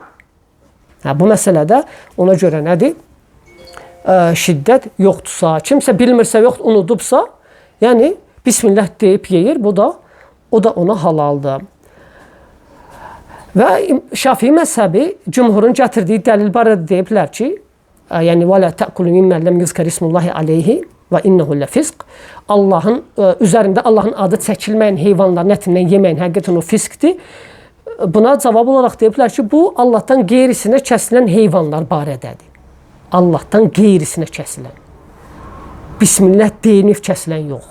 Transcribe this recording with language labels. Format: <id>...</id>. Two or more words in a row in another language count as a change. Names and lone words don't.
<az>Bu məsələdə ona görə nədir? Şiddət yoxdursa, kimsə bilmirsə, yox, unudubsa, yəni bismillah deyib yeyir, o da ona halaldır. Və Şafii məzhəbi cümhurun gətirdiyi dəlil barədə deyiblər ki, yəni və</az> <ar>لا تأكلوا مما لم يذكر اسم الله عليه وإنه لفسق.</ar> <az>Allahın üzərində Allahın adı çəkilməyən heyvanların ətindən yeməyin həqiqətən o fiskdir. Buna cavab olaraq deyiblər ki, bu Allahdan qeyrisinə kəsilən heyvanlar barədədir. Allahdan qeyrisinə kəsilən. Bismillah deyilib kəsilən yox.</az>